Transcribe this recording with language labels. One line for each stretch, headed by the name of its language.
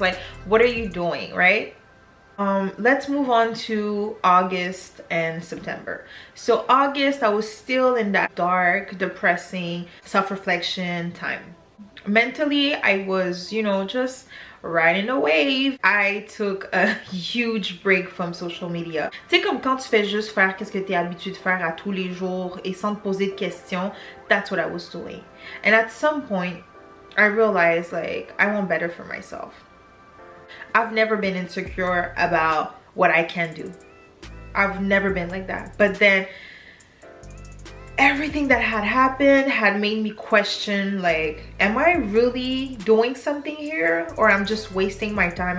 English: Like, what are you doing, right? Let's move on to August and September. So August, I was still in that dark, depressing self-reflection time. Mentally, I was, you know, just riding a wave. I took a huge break from social media.
French: Tu sais, comme quand tu fais juste faire qu'est-ce que tu es habitué de faire à tous les jours et sans te poser de questions,
English: that's what I was doing. And at some point, I realized like I want better for myself. I've never been insecure about what I can do. I've never been like that. But then everything that had happened had made me question, like, am I really doing something here, or I'm just wasting my time?